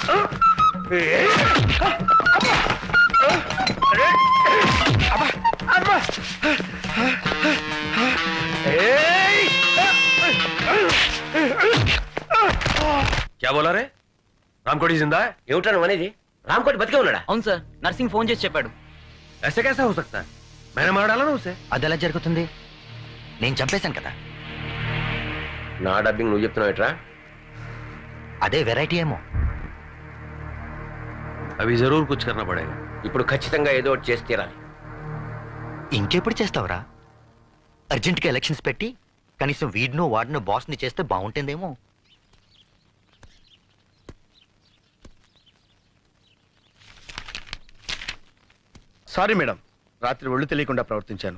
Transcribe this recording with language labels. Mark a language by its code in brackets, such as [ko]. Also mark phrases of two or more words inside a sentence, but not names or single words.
[hi] क्या बोला रे? రామ్కోటి జిందా? [te] ఏమిటా నువ్వు అనేది? రామ్కోటి బతికే ఉన్నాడా? అవును సార్, నర్సింగ్ ఫోన్ చేసి చెప్పాడు. [hi] ऐसे कैसा हो सकता है? मैंने मार डाला ना उसे. [te] అదెలా జరుగుతుంది? నేను చంపేశాను కదా. నా డబ్బింగ్ నువ్వు చెప్తున్నావు ఎట్రా? అదే వెరైటీ ఏమో. [hi] अभी जरूर कुछ करना पड़ेगा. [te] ఇప్పుడు ఖచ్చితంగా ఏదో ఒకటి చేసి తీరాలి. ఇంకెప్పుడు చేస్తావురా? అర్జెంట్గా ఎలక్షన్స్ పెట్టి కనీసం వీడినో వాడినో బాస్ని చేస్తే బాగుంటుందేమో. సారీ మేడం, రాత్రి ఒళ్ళు తెలియకుండా ప్రవర్తించాను.